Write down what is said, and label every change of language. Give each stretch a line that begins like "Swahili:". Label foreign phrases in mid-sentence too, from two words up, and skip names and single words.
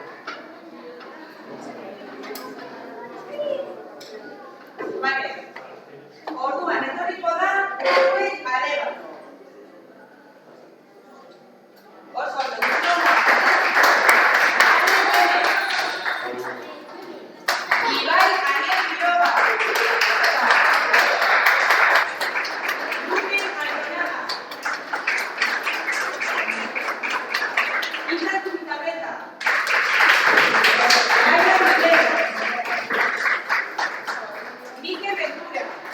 Spanish: Vale.
Basque: Orduan, etorriko da, gure aleba. Oso ondo. Ibai, Ariel Quiroga. Luque Alconaga. Isla Zubitabeta. Laura Mateo. Mike Ventura.